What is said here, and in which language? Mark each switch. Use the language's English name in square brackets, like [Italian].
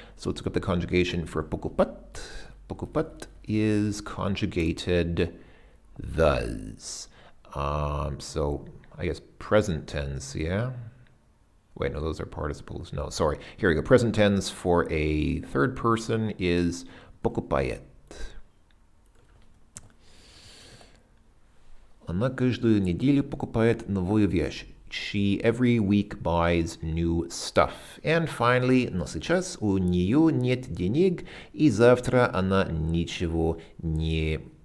[English] So let's look at the conjugation for покупать. Покупать is conjugated thus. So I guess present tense, yeah? Wait, no, those are participles. No, sorry. Here we go. Present tense for a third person is покупает. [Russian] Она каждую неделю покупает новую вещь. [English] She every week buys new stuff. [Russian] And finally, но сейчас у нее нет денег, и завтра она ничего не...